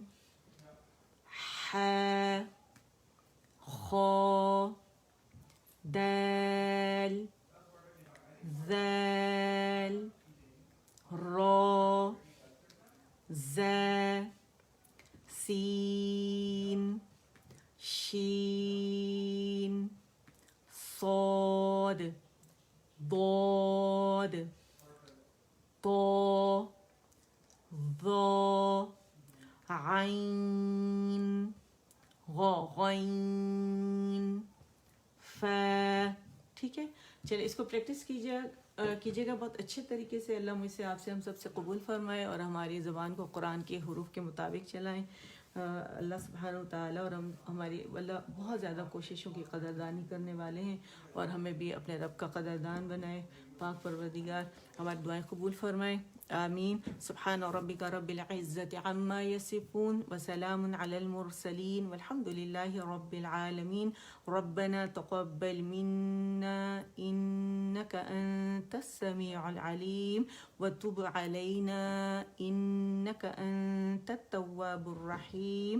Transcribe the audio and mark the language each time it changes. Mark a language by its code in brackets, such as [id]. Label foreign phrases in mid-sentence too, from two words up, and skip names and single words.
[ur] ح، خ، دال، ذال، را، ز، سین، شین، صاد، ضاد، طا، ظا، عین، غین، ف. ٹھیک ہے. چلے اس کو پریکٹس کیجیے گا بہت اچھے طریقے سے. اللہ مجھ سے آپ سے ہم سب سے قبول فرمائے اور ہماری زبان کو قرآن کے حروف کے مطابق چلائیں. اللہ [ar] سبحانہ و تعالیٰ [ur] اور ہماری اللہ بہت زیادہ کوششوں کی قدردانی کرنے والے ہیں اور ہمیں بھی اپنے رب کا قدردان بنائے. پاک پروردگار ہماری دعائیں قبول فرمائے. آمین. [ar] سبحان ربک رب العزة عما يصفون وسلام على المرسلين والحمد لله رب العالمين. ربنا تقبل منا إنك أنت السميع العليم وتب علينا إنك أنت التواب الرحيم.